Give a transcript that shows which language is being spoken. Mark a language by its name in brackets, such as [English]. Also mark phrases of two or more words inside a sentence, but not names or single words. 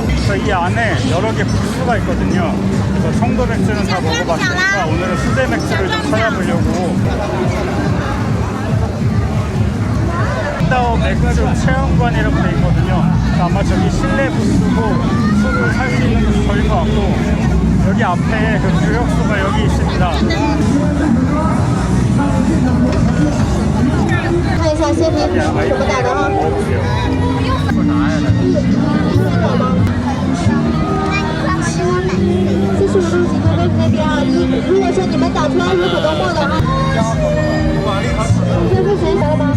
[Korean] 그래서 이 안에 여러 개 부스가 있거든요. 그래서 청도 맥주는 다 먹어봤으니까 오늘은 수제 맥주를 좀 찾아보려고. 다오 맥주 체험관이라고 되어 있거든요. 아마 저기 실내 부스고 술을 살 수 있는 부스인 것 같고 여기 앞에 그 교역소가 여기 있습니다. [Chinese] 看一下鲜品什么打的啊？45度几个位置那边啊，如果说你们打出来有很多沫的话，这是谁打的吗？